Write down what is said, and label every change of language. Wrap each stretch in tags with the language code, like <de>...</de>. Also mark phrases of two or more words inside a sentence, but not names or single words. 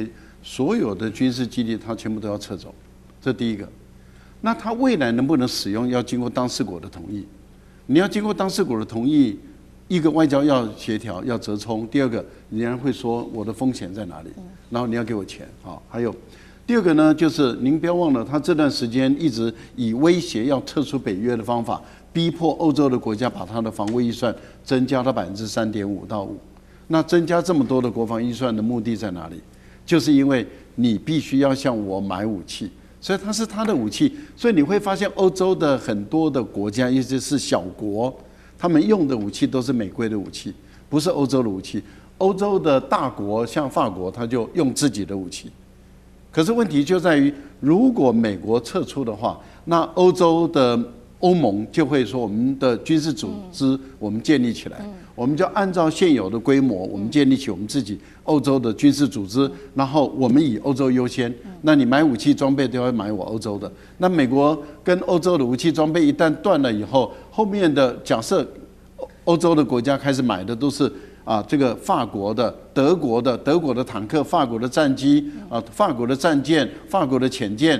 <zh>所有的軍事基地，它全部都要撤走，這第一個。那它未來能不能使用，要經過當事國的同意。你要經過當事國的同意，一個外交要協調，要折衝；第二個，人家會說我的風險在哪裡，然後你要給我錢啊。還有第二個呢，就是您不要忘了，他這段時間一直以威脅要撤出北約的方法，逼迫歐洲的國家把他的防衛預算增加到3.5%到5%。那增加這麼多的國防預算的目的在哪裡？就是因為你必須要向我買武器，所以它是他的武器。所以你會發現歐洲的很多的國家，尤其是小國，他們用的武器都是美規的武器，不是歐洲的武器。歐洲的大國像法國，他就用自己的武器。可是問題就在於，如果美國撤出的話，那歐洲的歐盟就會說，我們的軍事組織我們建立起來，我們就按照現有的規模，我們建立起我們自己歐洲的軍事組織，然後我們以歐洲優先。那你買武器裝備都要買我歐洲的。那美國跟歐洲的武器裝備一旦斷了以後，後面的假設歐洲的國家開始買的都是這個法國的、德國的坦克、法國的戰機法國的戰艦、法國的潛艦。</zh>